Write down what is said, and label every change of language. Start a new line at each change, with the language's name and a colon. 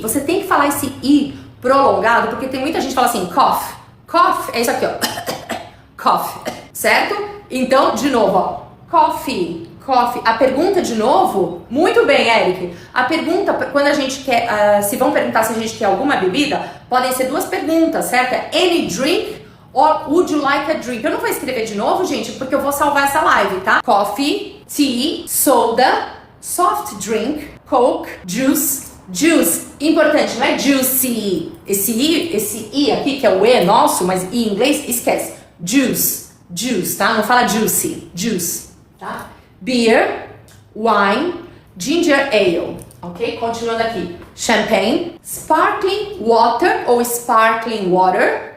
Portuguese: Você tem que falar esse I prolongado, porque tem muita gente que fala assim, cough. Cough é isso aqui, ó. Cough. Certo? Então, de novo, ó. Coffee. Coffee. A pergunta de novo, muito bem, Eric. A pergunta, quando a gente quer, se vão perguntar se a gente quer alguma bebida, podem ser duas perguntas, certo?
English: É any drink or would you like a drink?
Portuguese: Eu não vou escrever de novo, gente, porque eu vou salvar essa live, tá?
English: Coffee, tea, soda, soft drink, coke, juice, juice.
Portuguese: Importante, não é juicy. Esse I aqui, que é o E nosso, mas I em inglês, esquece. Juice, juice, tá? Não fala juicy, juice, tá?
English: Beer, wine, ginger ale, ok?
Portuguese: Continuando aqui.
English: Champagne, sparkling water ou sparkling water.